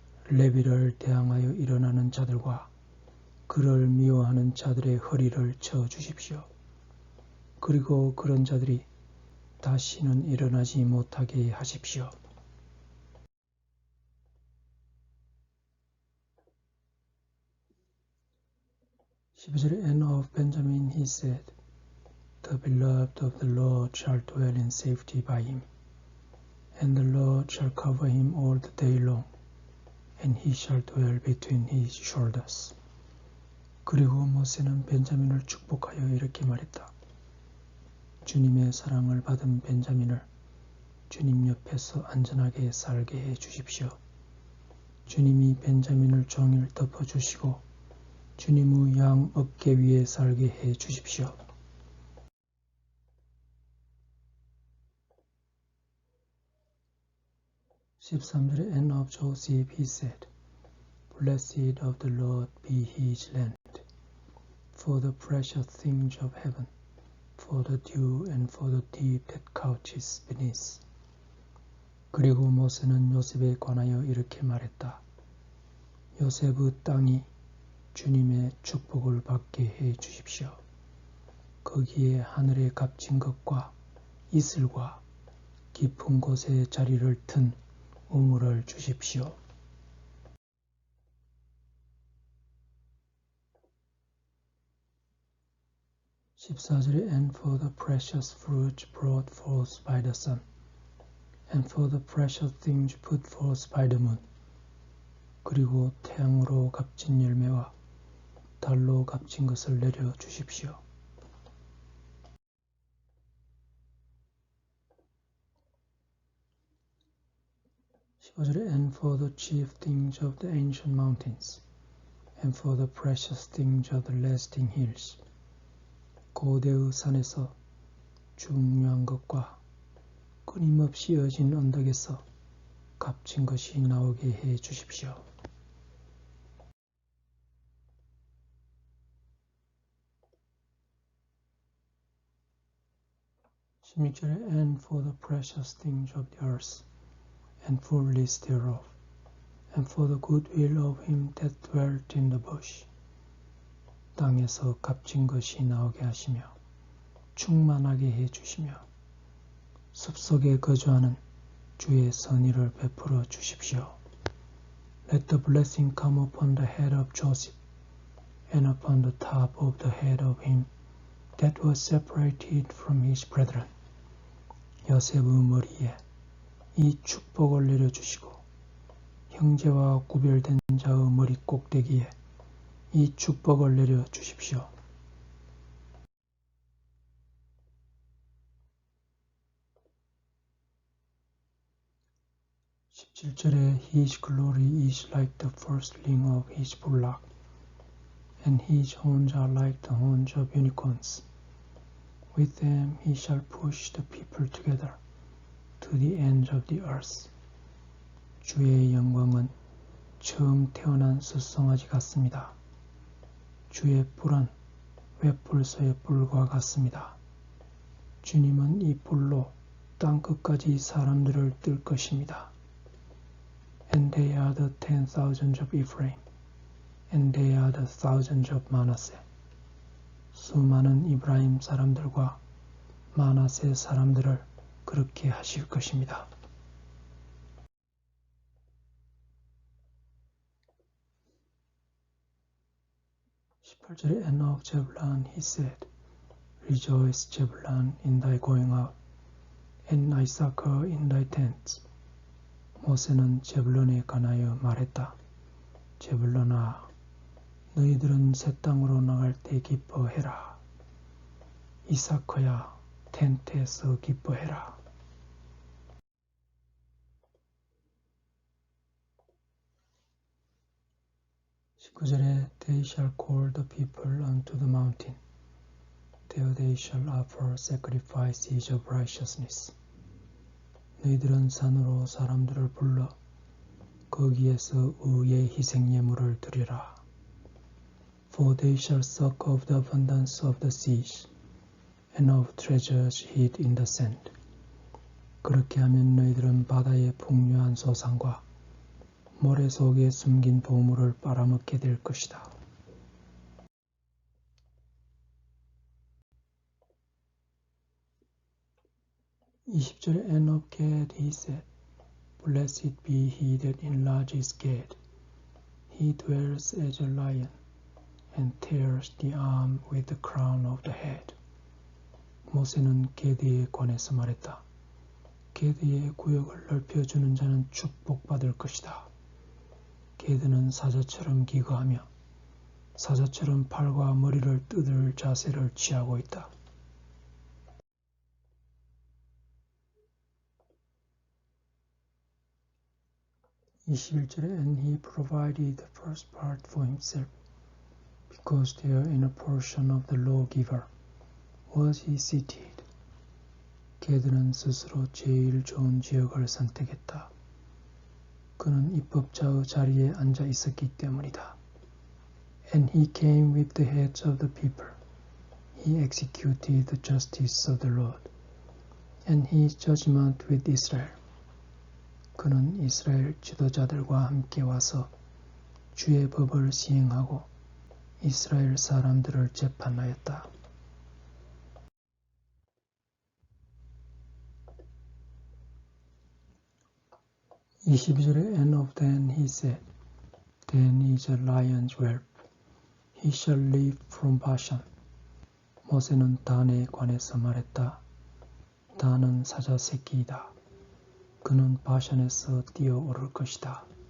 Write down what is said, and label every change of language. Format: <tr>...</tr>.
<ko>레위를 대항하여 일어나는 자들과 그를 미워하는 자들의 허리를 쳐 주십시오. 그리고 그런 자들이 다시는 일어나지 못하게 하십시오. 12절에</ko> <en>And of Benjamin he said, The beloved of the Lord shall dwell in safety by him, and the Lord shall cover him all the day long, and he shall dwell between his shoulders.</en> <ko>그리고 모세는 벤자민을 축복하여 이렇게 말했다. 주님의 사랑을 받은 벤자민을 주님 옆에서 안전하게 살게 해 주십시오. 주님이 벤자민을 종일 덮어주시고 주님의 양 어깨 위에 살게 해 주십시오. 13절에</ko> <en>And of Joseph he said, Blessed of the Lord be his land, for the precious things of heaven, for the dew and for the deep that couches beneath.</en> <ko>그리고 모세는 요셉에 관하여 이렇게 말했다. 요셉의 땅이 주님의 축복을 받게 해 주십시오. 거기에 하늘에 값진 것과 이슬과 깊은 곳에 자리를 튼 우물을 주십시오. 14절에</ko> <en>And for the precious fruit brought forth by the sun, and for the precious things put forth by the moon.</en> <ko>그리고 태양으로 값진 열매와 달로 값진 것을 내려 주십시오. 15절에</ko> <en>And for the chief things of the ancient mountains, and for the precious things of the lasting hills.</en> <ko>고대의 산에서 중요한 것과 끊임없이 이어진 언덕에서 값진 것이 나오게 해 주십시오. 16절에</ko> <en>And for the precious things of the earth, and fullness thereof, and for the goodwill of him that dwelt in the bush.</en> <ko>땅에서 값진 것이 나오게 하시며 충만하게 해 주시며 숲속에 거주하는 주의 선의를 베풀어 주십시오.</ko> <en>Let the blessing come upon the head of Joseph, and upon the top of the head of him that was separated from his brethren.</en> <ko>요셉의 머리에 이 축복을 내려주시고 형제와 구별된 자의 머리 꼭대기에 이 축복을 내려 주십시오. 17절에</ko> <en>His glory is like the firstling of his bullock, and his horns are like the horns of unicorns. With them he shall push the people together to the ends of the earth.</en> <ko>주의 영광은 처음 태어난 숫송아지 같습니다. 주의 뿔은 웹불소의 뿔과 같습니다. 주님은 이 뿔로 땅끝까지 사람들을 뜰 것입니다.</ko> <en>And they are the 10,000s of Ephraim, and they are the thousands of Manasseh.</en> <ko>수많은 이브라임 사람들과 마나세 사람들을 그렇게 하실 것입니다. 18절에</ko> <en>And of Zebulun he said, Rejoice, Zebulun, in thy going out, and Issachar in thy tents.</en> <ko>모세는 제불론에 관하여 말했다. 제불론아, 너희들은 새 땅으로 나갈 때 기뻐해라. 이사커야, 텐트에서 기뻐해라. (19절에)</ko> <en>They shall call the people unto the mountain. There they shall offer sacrifices of righteousness.</en> <ko>너희들은 산으로 사람들을 불러 거기에서 의의 희생 예물을 드리라.</ko> <en>For they shall suck of the abundance of the seas, and of treasures hid in the sand.</en> <ko>그렇게 하면 너희들은 바다의 풍요한 소산과 모래 속에 숨긴 보물을 빨아먹게 될 것이다. (20절에)</ko> <en>And of Gad he said, Blessed be he that enlarges Gad. He dwells as a lion, and tears the arm with the crown of the head.</en> <ko>모세는 게드에 관해서 말했다. 게드의 구역을 넓혀주는 자는 축복받을 것이다. 게드는 사자처럼 기거하며 사자처럼 팔과 머리를 뜯을 자세를 취하고 있다. 21절에</ko> <en>And he provided the first part for himself, because there in a portion of the lawgiver was he seated.</en> <ko>게드는 스스로 제일 좋은 지역을 선택했다. 그는 입법자의 자리에 앉아 있었기 때문이다.</ko> <en>And he came with the heads of the people. He executed the justice of the Lord, and his judgment with Israel.</en> <ko>그는 이스라엘 지도자들과 함께 와서 주의 법을 시행하고 이스라엘 사람들을 재판하였다. 22절에</ko> <en>And of Dan he said, Dan is a lion's whelp. He shall live from Bashan.</en> <ko>모세는 단에 관해서 말했다. 단은 사자 새끼이다. 그는 바산에서 뛰어오를 것이다.</ko>